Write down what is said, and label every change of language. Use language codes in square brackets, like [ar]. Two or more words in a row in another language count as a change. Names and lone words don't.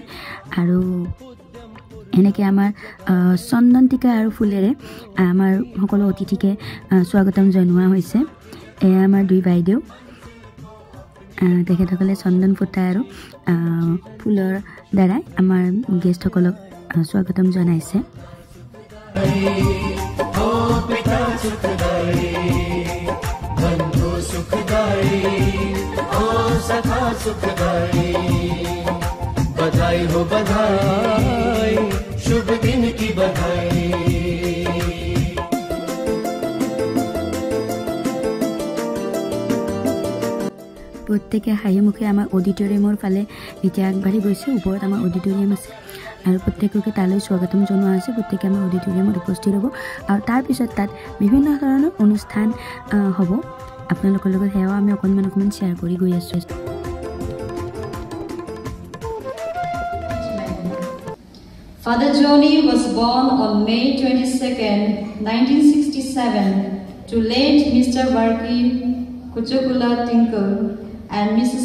[as] আৰু এনেকৈ আমাৰ চন্দন টিকা আৰু ফুলেৰে আমাৰ সকলো অতিথিকে স্বাগতম জনোৱা হৈছে। এয়া আমাৰ 2 বাইদেউ, তেখেতসকলে চন্দন ফুটা আৰু ফুলৰ দ্বাৰাই আমাৰ গেষ্টসকলক স্বাগতম জনাইছে। [hi] बधाई हो बधाई, शुभ दिन की बधाई। [as] প্ৰত্যেকে হাঁহি মুখে আমাৰ অডিটৰিয়ামৰ ফালে এতিয়া আগবাঢ়ি গৈছে। ওপৰত আমাৰ অডিটৰিয়াম আছে আৰু প্ৰত্যেককে তালৈ স্বাগতম জনোৱা হৈছে। প্ৰত্যেকে আমাৰ অডিটৰিয়ামত উপস্থিত হ'ব আৰু তাৰপিছত তাত বিভিন্ন ধৰণৰ অনুষ্ঠান হ'ব। আপোনালোকৰ লগত সেয়াও আমি অকণমান শ্বেয়াৰ কৰি গৈ আছোঁ। [en] Father Johnny was born on May 22nd, 1967 to late Mr. Varki Kuchukula Tinkle and Mrs.